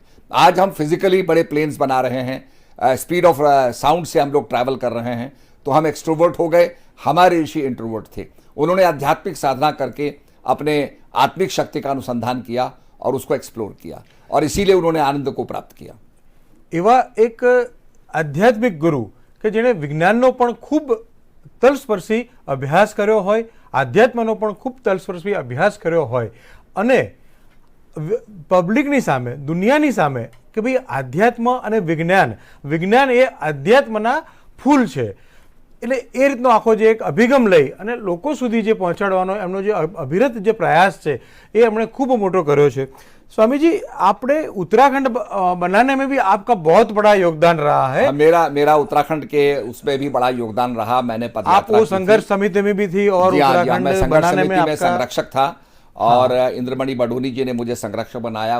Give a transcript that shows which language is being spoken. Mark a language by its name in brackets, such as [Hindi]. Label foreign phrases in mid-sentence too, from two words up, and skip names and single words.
[Hindi] आज हम फिजिकली बड़े प्लेन्स बना रहे हैं, [English] speed of sound [Hindi] से हम लोग ट्रैवल कर रहे हैं, तो हम एक्सट्रोवर्ट हो गए. हमारे ऋषि इंट्रोवर्ट थे. उन्होंने आध्यात्मिक साधना करके अपने आत्मिक शक्ति का अनुसंधान किया और उसको एक्सप्लोर किया और इसीलिए उन्होंने आनंद को प्राप्त किया. [Gujarati] એવા એક આધ્યાત્મિક ગુરુ કે જેણે વિજ્ઞાનનો પણ ખૂબ તલસ્પર્શી અભ્યાસ કર્યો હોય, આધ્યાત્મનો પણ ખૂબ તલસ્પર્શી અભ્યાસ કર્યો હોય અને પબ્લિકની સામે, દુનિયાની સામે કે ભાઈ આધ્યાત્મ અને વિજ્ઞાન એ આધ્યાત્મના ફૂલ છે, એટલે એ રીતનો આખો જે એક અભિગમ લઈ અને લોકો સુધી જે પહોંચાડવાનો એમનો જે અવિરત જે પ્રયાસ છે એ એમણે ખૂબ મોટો કર્યો છે. [Hindi] स्वामी जी, आपने उत्तराखंड बनाने में भी आपका बहुत बड़ा योगदान रहा है. मेरा उत्तराखंड के उसमें भी बड़ा योगदान रहा. मैंने आप वो संघर्ष समिति में भी थी और उत्तराखंड बनाने में आपका संरक्षक था और इंद्रमणि बडोनी जी ने मुझे संरक्षक बनाया.